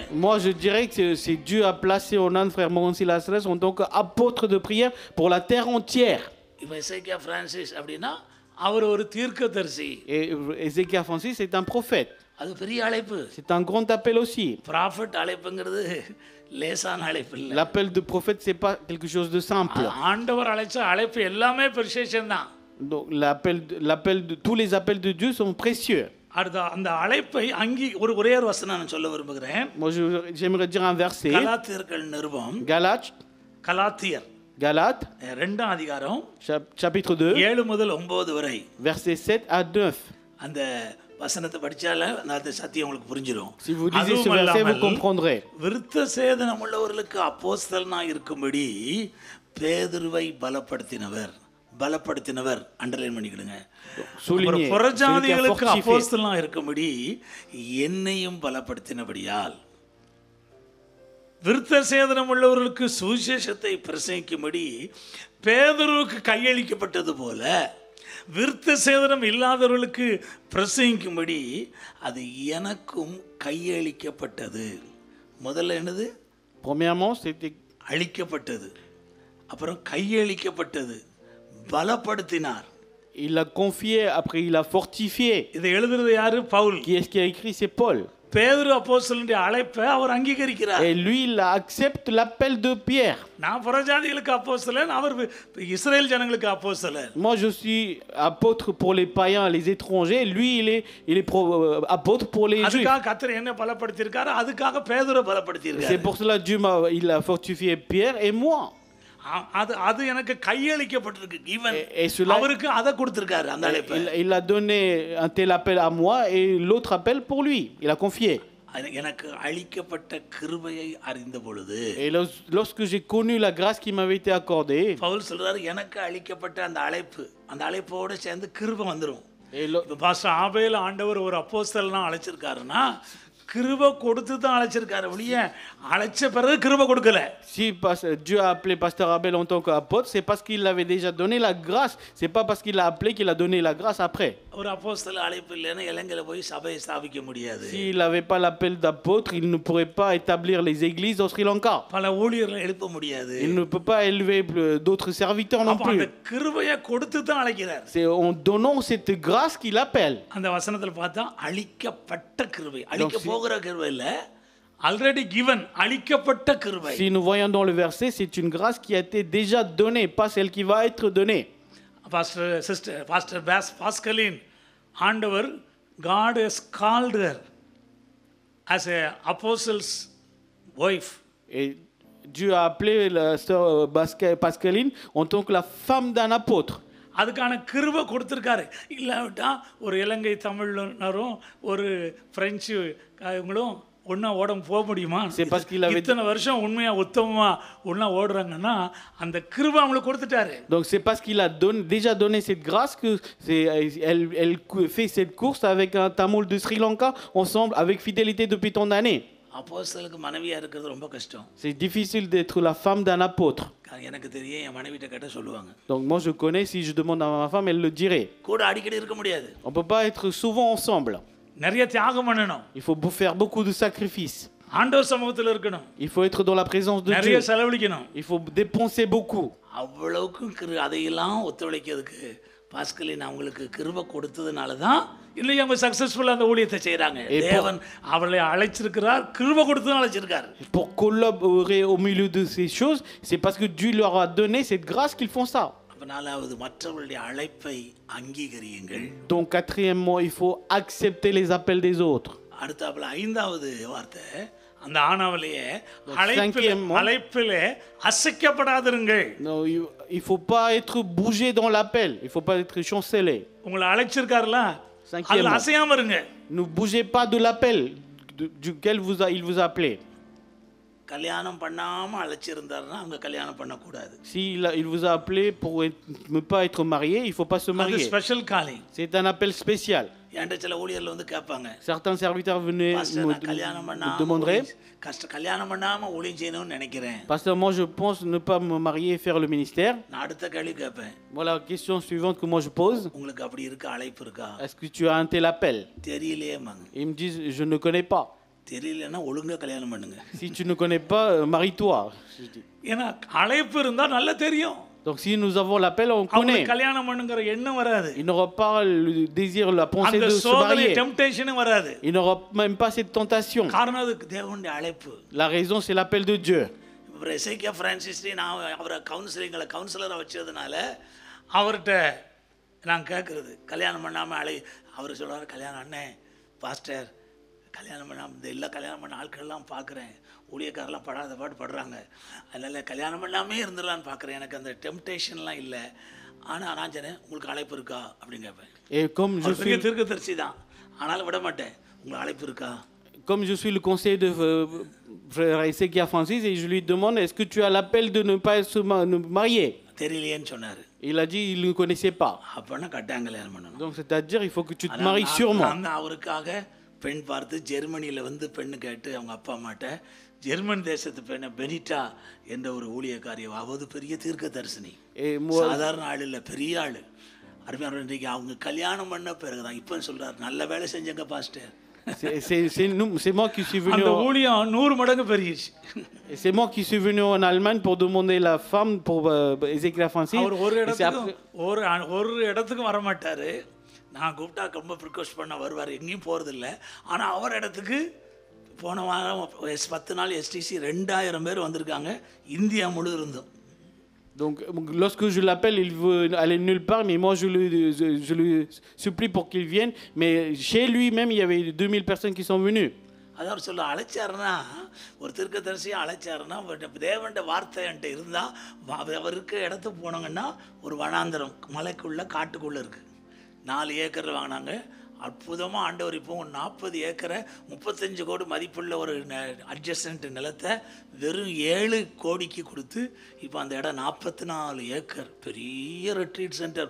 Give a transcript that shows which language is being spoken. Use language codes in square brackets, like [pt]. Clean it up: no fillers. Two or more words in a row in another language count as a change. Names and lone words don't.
[fr] Moi je dirais que c'est Dieu a placé en un frère Mohamed Lazarus en tant qu'apôtre de prière pour la terre entière. [ta] இப்போ எசேக்கியா பிரான்சிஸ் அப்படின்னா அவர் ஒரு தீர்க்கதரிசி. [fr] Et Ézéchias Francis c'est un prophète. [ta] அது பெரிய அழைப்பு. [fr] C'est un grand appel aussi. [ta] ப்ராஃபட் அழைப்புங்கிறது லேசான அழைப்பு இல்லை. [fr] L'appel de prophète c'est pas quelque chose de simple. [ta] ஆண்டவர் அழைச்ச அழைப்பு எல்லாமே பெர்சேஷன் தான். [fr] Donc l'appel de tous les appels de Dieu sont précieux. [ta] அடுத்த அந்த அழைப்பை ஒரே ஒரு வசனம் நான் சொல்ல விரும்புகிறேன். [fr] Moi j'aimerais dire un verset. [ta] கலாத்தியர்கள் நிருபம், கலாத்தியர் [fr] Galates [ta] 2ஆம் அதிகாரம் [fr] chapitre 2 [ta] 7 முதல் 9 வரை [fr] versets 7 à 9. [ta] அந்த வசனத்தை படிச்சால அந்த சத்தியம் உங்களுக்கு புரிஞ்சிடும். [fr] Si vous lisez ce verset vous comprendrez. [ta] விருத்த சேதனம் உள்ளவர்களுக்கு அப்போஸ்தலனா இருக்கும்படி பேதுருவை பலப்படுத்தினவர் அண்டர்லைன் பண்ணிக்கிடுங்க. புறஜாதிகளுக்கு அப்போஸ்தலனா இருக்கும்படி என்னையும் பலப்படுத்தினபடியால் விருத்த சேதனம் உள்ளவர்களுக்கு சுவிசேஷத்தை பிரசங்கிக்கும்படி பேதுருவுக்கு கையளிக்கப்பட்டது போல விருத்த சேதனம் இல்லாதவர்களுக்கு பிரசங்கிக்கும்படி அது எனக்கும் கையளிக்கப்பட்டது. முதல்ல என்னது? [fr] Premièrement c'était [ta] அளிக்கப்பட்டது, அப்புறம் கையளிக்கப்பட்டது, பலப்படுத்தினார். [fr] Il l'a confié, après il l'a fortifié. [ta] இதை எழுதுறது யாரு? பவுல். [fr] Qui est-ce qui a écrit? C'est Paul. [ta] பேதுரு அப்போஸ்தலனுடைய அழைப்பை அவர் அங்கீகரிக்கிறார். [fr] Et lui il accepte l'appel de Pierre. [ta] நான் புறஜாதிகளுக்கு அப்போஸ்தலன், அவர் இஸ்ரேல் ஜனங்களுக்கு அப்போஸ்தலன். [fr] Moi je suis apôtre pour les païens, les étrangers. Lui il est apôtre pour les juifs. [ta] அதுக்காக கர்த்தர் என்ன பலப்படுத்தியிருக்காரு, அதுக்காக பேதுரு பலப்படுத்தியிருக்காரு. [fr] C'est pour cela Dieu il a fortifié Pierre et moi. [ta] அது எனக்கு கையளிக்கப்பட்டிருக்கு. ஈவன் அவருக்கு அதை கொடுத்திருக்காரு அந்த அழைப்பை. [fr] Il a donné un tel appel à moi et l'autre appel pour lui. Il a confié. [ta] எனக்கு அளிக்கப்பட்ட கிருபையை அறிந்த பொழுது, [fr] et lorsque j'ai connu la grâce qui m'avait été accordée, [ta] பவுல் சொல்றாரு எனக்கு அளிக்கப்பட்ட அந்த அழைப்போடு சேர்ந்து கிருபை வந்துரும். பாஸ்டர் ஆபேல் ஆண்டவர் ஒரு அப்போஸ்தலனா அழைச்சிருக்காருன்னா கிருபை கொடுத்து தான் அழைச்சிருக்காரு ஒழிய அழைச்ச பிறகு கிருபை கொடுக்கல. [fr] Si Dieu a appelé Pasteur Abel en tant qu'apôtre, c'est parce qu'il avait déjà donné la grâce. C'est pas parce qu'il l'a appelé qu'il a donné la grâce après. [ta] ஒரு அப்போஸ்தல அழைப்பு இல்லைன்னா இலங்கையில போய் சபையை ஸ்தாபிக்க முடியாது. [fr] S'il n'avait pas l'appel d'apôtre, il ne pourrait pas établir les églises au Sri Lanka. [ta] பல ஊழியர்களை எழுப்ப முடியாது. [fr] Il ne peut pas élever d'autres serviteurs non [ta] அப்ப [fr] plus. [ta] அந்த கிருபையை கொடுத்து தான் அழைக்கிறார். [fr] C'est en donnant cette grâce qu'il appelle. [ta] அந்த வசனத்துல பார்த்தா அளிக்கப்பட்ட கிருபை, அளிக்க போகிற கிருபை இல்ல, [en] already given, [ta] அளிக்கப்பட்ட கிருபை. [fr] Si nous voyons dans le verset, c'est une grâce qui a été déjà donnée, pas celle qui va être donnée. [en] Pastor Pascaline, ஆண்டவர் God has called her as a apostle's wife. [fr] Et Dieu a appelé la sœur Pascaline en tant que la femme d'un apôtre. [ta] அதுக்கான கிருபை கொடுத்துருக்காரு. இல்லாவிட்டா ஒரு இலங்கை தமிழரும் ஒரு பிரெஞ்சு இவங்களும் ஒன்றா ஓட போக முடியுமா? இத்தனை வருஷம் உண்மையா உத்தமமா ஒன்றா ஓடுறாங்கன்னா அந்த கிருபை அவங்களுக்கு கொடுத்துட்டாரு. [fr] Donc c'est parce qu'il a déjà donné cette grâce que elle fait cette course avec un tamoul de Sri Lanka ensemble avec fidélité depuis tant d'années. [ta] அப்போஸ்தலருக்கு மனைவியா இருக்கிறது ரொம்ப கஷ்டம். [fr] C'est difficile d'être la femme d'un apôtre. [ta] எனக்கு தெரியும், என் மனைவிட்ட கேட்ட சொல்லுவாங்க. [fr] Donc moi je connais, si je demande à ma femme, elle le dirait. [ta] கூட அடிக்கடி இருக்க முடியாது. [fr] On peut pas être souvent ensemble. [ta] நிறைய தியாகம் பண்ணணும். [fr] Il faut faire beaucoup de sacrifices. [ta] ஆண்டவர் சமூகத்தில் இருக்கணும். [fr] Il faut être dans la présence de Dieu. [ta] நிறைய செலவழிக்கணும். [fr] Il faut dépenser beaucoup. [ta] அவ்வளவுக்கு அதையெல்லாம் ஒத்துழைக்கிறதுக்கு பாஸ்கலின் அவங்களுக்கு கிருபை கொடுத்ததுனால தான் இல்லையா அவங்க சக்சஸ்ஃபுல்லா அந்த ஊழியத்தை செய்றாங்க. தேவன் அவளை அழைச்சிருக்கிறார், கிருபை கொடுத்து அழைச்சிருக்கார். [fr] Pour collaborer au milieu de ces choses, c'est parce que Dieu leur a donné cette grâce qu'ils font ça. [ta] அப்ப நாலாவது மற்றவர்களுடைய அழைப்பை அங்கீகரியுங்கள். [fr] Donc quatrièmement, il faut accepter les appels des autres. [ta] அடுத்தாப்புல ஐந்தாவது வார்த்தை அந்த ஆனாவலையே அழைப்பிலே அசைக்கப்படாதிருங்கள். [fr] Non, il faut pas être bougé dans l'appel, il faut pas être chancelé. [ta] உங்களை அழைச்சிருக்காருல அதுல அசையாம இருங்க. [fr] Ne bougez pas de l'appel duquel il vous a appelé. [ta] கல்யாணம் பண்ணாம அழைச்சிருந்தாருன்னா அவங்க கல்யாணம் பண்ண கூடாது. [fr] Si il vous a appelé pour ne pas être marié, il faut pas se marier. [ta] அது [en] special calling. [fr] C'est un appel spécial. [ta] என்கிட்ட சில ஊழியர்ல வந்து கேட்பாங்க. [fr] Certains serviteurs venaient me demander. [ta] கல்யாணம் பண்ணாம ஊழியம் செய்யணும்னு நினைக்கிறேன். [fr] Pasteur, moi je pense ne pas me marier et faire le ministère. [ta] நான் அடுத்த கேள்வி கேட்பேன். [fr] Voilà la question suivante que moi je pose. [ta] உங்களுக்கு அப்படி இருக்க அழைப்பு இருக்கா? [fr] Est-ce que tu as un tel appel? [ta] தெரியலையேமாங்க. [fr] Ils me disent je ne connais pas. [ta] தெரியலன்னா ஒழுங்கா கல்யாணம் பண்ணுங்க. [fr] Si tu ne connais pas, marie-toi. [ta] ஏன்னா அழைப்பு இருந்தா நல்லா தெரியும். [fr] Donc si nous avons l'appel, on connaît. [ta] கல்யாணம் பண்ணுங்கற எண்ணம் வராது. [fr] Il n'aura pas le désir, la pensée de se marier. [ta] அந்த temptation வராது. [fr] Il n'aura même pas cette tentation. [ta] காரணம் அது தேவனுடைய அழைப்பு. [fr] La raison c'est l'appel de Dieu. [ta] இப்போ எசேக்கியா பிரான்சிஸ் நான் அவரை கவுன்சிலரா வச்சதுனால அவர்கிட்ட நான் கேட்கறது கல்யாணம் பண்ணாம அவர் சொல்றாரு, கல்யாணம் அண்ணே பாஸ்டர் கல்யாணம் பண்ணாம இந்த எல்லா கல்யாணம் பண்ண ஆட்கள்லாம் பார்க்குறேன், ஊழியக்காரெல்லாம் படாத பாட்டு படுறாங்க, அதனால் கல்யாணம் பண்ணாமே இருந்துடலான்னு பார்க்குறேன், எனக்கு அந்த டெம்டேஷன்லாம் இல்லை, ஆனால் நான் சொன்னேன் உங்களுக்கு அழைப்பு இருக்கா அப்படின்னு கேட்பேன். பெரிய தீர்க்கதரிசி தான், ஆனாலும் விட மாட்டேன், உங்களுக்கு அழைப்பு இருக்கா? [fr] Comme je suis le conseiller de frère Ezekia Francis et je lui demande est-ce que tu as l'appel de ne pas se marier? [ta] தெரியலையேன்னு சொன்னாரு. [fr] Il a dit il ne connaissait pas. [ta] அப்பனா கட்டாயம் கல்யாணம் பண்ணணும். [fr] Donc c'est-à-dire il faut que tu te maries sûrement. [ta] நான் அவருக்காக பெண் பார்த்து ஜெர்மனியில் வந்து பெண்ணு கேட்டு அவங்க அப்பா அம்மாட்ட ஜெர்மன் தேசத்து பெண்ணை பெனிட்டா என்ற ஒரு ஊழியக்காரிய, அவது பெரிய தீர்க்க தரிசனி, சாதாரண ஆள் இல்லை, பெரிய ஆள், அருமையான. இன்றைக்கு அவங்க கல்யாணம் பண்ண பிறகுதான் இப்போ சொல்றாரு நல்ல வேலை செஞ்சங்க பாஸ்டர். [fr] C'est moi qui suis venu. [ta] ஊழியம் 100 மடங்கு பெருகிடுச்சு. [fr] C'est moi qui suis venu en Allemagne pour demander la femme pour Ezekiel Francis. [ta] அவர் ஒரு இடத்துக்கு வர மாட்டாரு, நான் கூப்பிட்டா ரொம்ப ப்ரிக்வெஸ்ட் பண்ண வருவார், எங்கேயும் போகிறதில்ல. ஆனால் அவர் இடத்துக்கு போன வாரம் 10 நாள் STC 2000 பேர் வந்திருக்காங்க, இந்தியா முழு இருந்தும். [fr] Donc lorsque je l'appelle, il veut aller nulle part, mais moi je lui supplie pour qu'il vienne. Mais chez lui-même, il y avait 2000 personnes qui sont venues. [ta] அதாவது சொல்ல அழைச்சாருன்னா, ஒரு தீர்க்கதரிசியை அழைச்சாருன்னா தேவண்ட வார்த்தை என்கிட்ட இருந்தால் அவருக்கு இடத்துக்கு போனாங்கன்னா ஒரு வனாந்தரம் மலைக்குள்ளே காட்டுக்குள்ளே இருக்குது, 4 ஏக்கர் வாங்கினாங்க. அற்புதமாக ஆண்டவர் இப்போ 40 ஏக்கரை 35 கோடி மதிப்புள்ள ஒரு அட்ஜஸ்டன்ட் நிலத்தை வெறும் 7 கோடிக்கு கொடுத்து இப்போ அந்த இடம் 44 ஏக்கர் பெரிய [en] retreat center.